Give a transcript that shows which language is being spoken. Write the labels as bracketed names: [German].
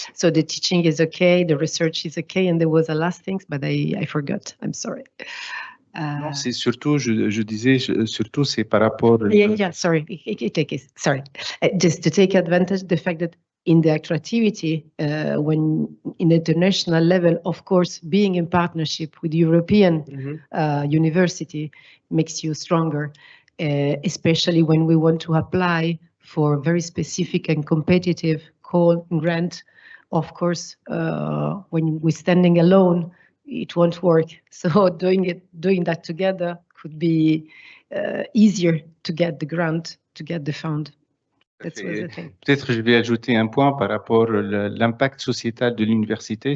[English] So the teaching is okay, the research is okay, and there was a last things, but I forgot. I'm sorry. [French] Non, c'est surtout, je disais, surtout c'est par rapport. [English] Sorry. Sorry. Just to take advantage of the fact that in the attractivity, when in international level, of course, being in partnership with European university makes you stronger, especially when we want to apply for very specific and competitive call grant. Of course, when we're standing alone, it won't work. So doing that together could be easier to get the grant, to get the fund. [French] Peut-être je vais ajouter un point par rapport à l'impact sociétal de l'université.